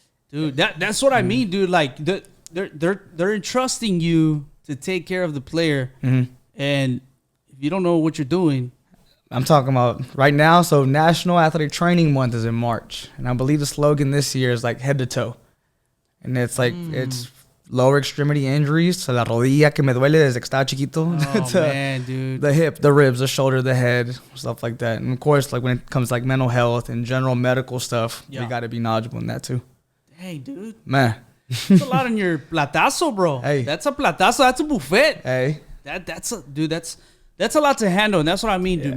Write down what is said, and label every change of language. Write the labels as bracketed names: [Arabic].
[English] Dude, that's what I mean, dude. Like they're entrusting you to take care of the player, and if you don't know what you're doing. I'm talking about right now. So National Athletic Training Month is in March. And I believe the slogan this year is like head to toe. And it's like, it's lower extremity injuries. [Spanish] So la rodilla que me duele desde que estaba chiquito. [English] Oh, man, dude. The hip, the ribs, the shoulder, the head, stuff like that. And of course, like when it comes to like mental health and general medical stuff, we got to be knowledgeable in that too. Hey, dude. Man. That's a lot on your platazo, bro. Hey. That's a platazo. That's a buffet. Hey. That's a lot to handle, and that's what I mean, dude.